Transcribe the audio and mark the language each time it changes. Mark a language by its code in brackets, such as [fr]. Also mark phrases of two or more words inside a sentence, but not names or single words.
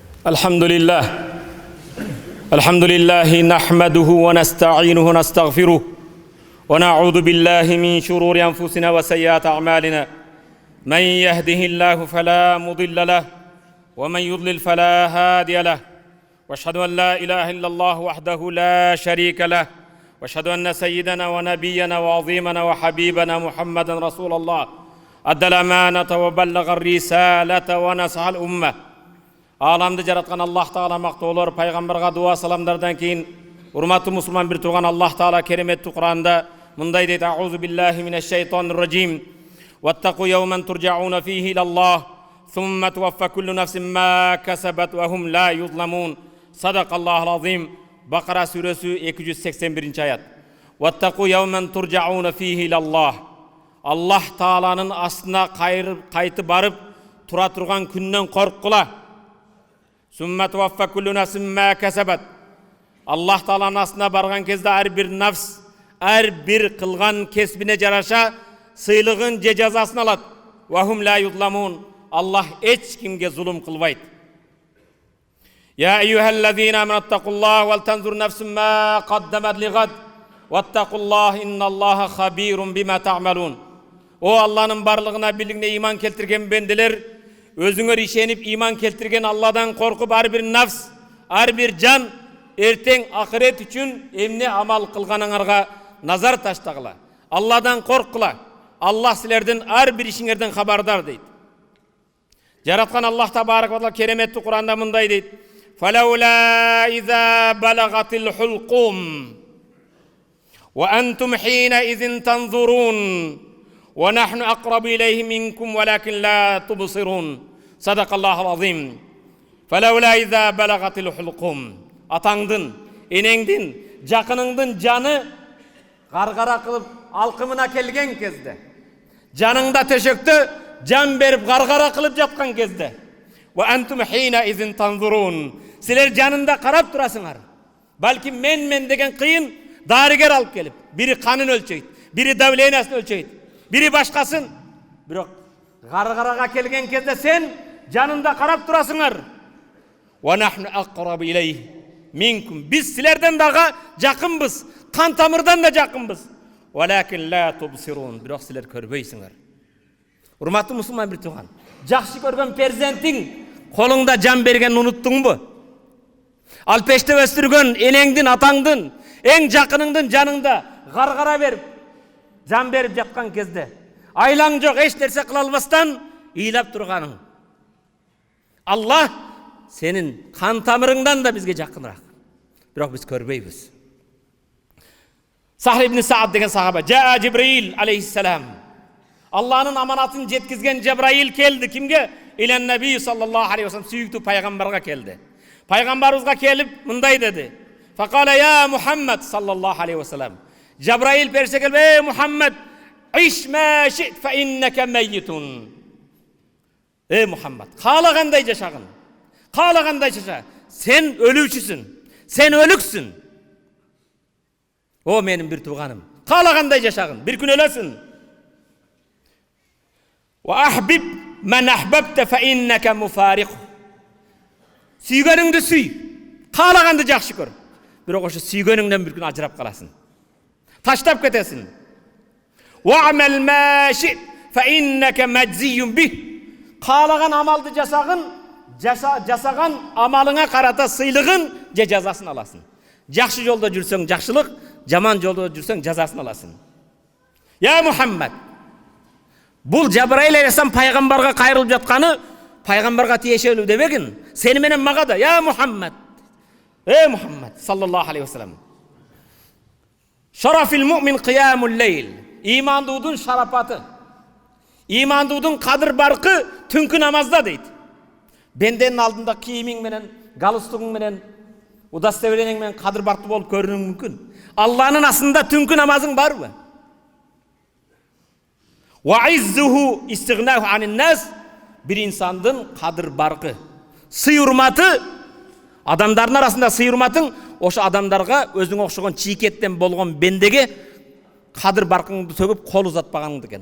[ar] الحمد لله نحمده ونستعينه ونستغفره ونعوذ بالله من شرور أنفسنا وسيئات أعمالنا من يهده الله فلا مضل له ومن يضلل فلا هادي له واشهد أن لا إله إلا الله وحده لا شريك له واشهد أن سيدنا ونبينا وعظيمنا وحبيبنا محمدا رسول الله أدى الأمانة وبلغ الرسالة ونصح الأمة. [kk] Аламды жаратқан Аллах Тағала мақтаулар, пайғамбарға дуа саламдардан кейін, урматты мұсылман бір туған Аллах Тағала кереметті Құранда мындай дейді: [ar] أعوذ بالله من الشيطان الرجيم. واتقوا يوما ترجعون فيه إلى الله، ثم توفى كل نفس ما كسبت وهم لا يظلمون. صدق الله العظيم. [kk] Бақара сүресі 281 аят. [ar] واتقوا يوما ترجعون فيه إلى الله. [kk] Аллах Тағаланың астына қайты барып тұра тұрған күннен қорққыла. [ar] ثم توفى كل نفس ما كسبت. [kk] Аллах Тағаланың астына барған кезде әрбір нафс, әрбір қылған кесбіне жараша сыйлығын же жазасын алады. [ar] وهم لا يظلمون. [kk] Аллах ешкімге зұлым қылбайды. [ar] يا أيها الذين آمنوا اتقوا الله ولتنظر نفس ما قدمت لغد واتقوا الله إن الله خبير بما تعملون. [kk] О Алланың барлығына билігіне иман келтірген бенделер, өзіңер ишеніп иман келтірген Алладан қорқып, әрбір нафс, әрбір жан ертең ақырет үшін емне амал қылғаныңарға назар таштағыла. Алладан қорққыла. Аллах сілердің әрбір ішіңерден хабардар дейді. Жаратқан Аллах [ar] تبارك وتعالى [kk] кереметті Құранда мындай дейді: [ar] فلولا إذا بلغت الحلقوم وأنتم حينئذ تنظرون ونحن أقرب إليه منكم ولكن لا تبصرون. صدق الله العظيم. فلولا إذا بلغت الحلقوم. [kk] Атаңдың, енеңдің, жақыныңдың жаны қарғара қылып алқымына келген кезде, жаныңда төшекті жан беріп қарғара қылып жатқан кезде, [ar] وأنتم حينئذ تنظرون. [kk] Сілер жанында қарап тұрасыңар. Бәлкім мен деген қиын дарыгер алып келіп, бірі қанын өлчейді, бірі давлениyaсын өлчейді, бірі башқасын. Бірақ қарғараға келген кезде сен жанында қарап тұрасыңар. [ar] ونحن أقرب إليه منكم. [kk] Біз сілерден дағы жақынбыз, қан тамырдан да жақынбыз. [ar] ولكن لا تبصرون. [kk] Бірақ сілер көрбейсіңер. Урматты мұсылман бір туған, жақсы көрген перзентің қолыңда жан берген ұнуттың бұ? Ал пеште өстірген енеңдің, атаңдың, ең жақыныңдың жаныңда қарғара беріп, жан беріп жатқан кезде, айлаң жоқ, еш нәрсе қыла албастан илап тұрғаның. Аллах сенің қан тамырыңдан да бізге жақынырақ. Бірақ біз көрбейбіз. Сахр ибн Саад деген сахаба: [ar] جاء جبريل عليه السلام. [kk] Алланың аманатын жеткізген Жабраил келді. [ar] Кімге? إلى النبي صلى الله عليه وسلم, [kk] сүйікті пайғамбарға келді. Пайғамбарымызға келіп мындай деді: [ar] فقال يا محمد صلى الله عليه وسلم. [kk] Жабраил періште келіп: Ей Мухаммад, [ar] عش ما شئت فإنك ميت. [kk] Ей Мухаммад, қалағандай жашағын, қалағандай жаша. Сен өлушісің, сен өліксің. О менің бір туғаным, қалағандай жашағын, бір күн өлесің. [ar] وأحبب من أحببت فإنك مفارق. [kk] Сүйгеніңді сүй, қалағанды жақсы көр. Бірақ осы сүйгеніңден бір күн ажырап қаласың, таштап кетесің. [ar] واعمل ما شئت فإنك مجزي به. [kk] Қалаған амалды жасаған амалыңа қарата сыйлығын же жазасын аласың. Жақсы жолда жүрсең жақсылық, жаман жолда жүрсең жазасын аласың. Я Мухаммад, бұл Жабраил алейхиссалам пайғамбарға қайырылып жатқаны пайғамбарға тиешелі демегін. Сені менен маға да: [ar] يا محمد، ей محمد صلى الله عليه وسلم. شرف المؤمن قيام الليل. [kk] Имандудың шарапаты, имандудың қадыр барқы түнкі намазда дейді. Бенденің алдында киімің менен, галстугың менен, удостоверениең менен қадыр барқы болып көрінуің мүмкін. Алланың астында түнкі намазың бар бі? [ar] وعزه استغناؤه عن الناس. [kk] Bir insandın kadır barkı, sый урматы, адамдардың арасында сый урматың, ошы адамдарға өзің оқшыған чиекеттен болған бендеге қадыр барқыңды төгіп қол ұзатпағаныңды екен.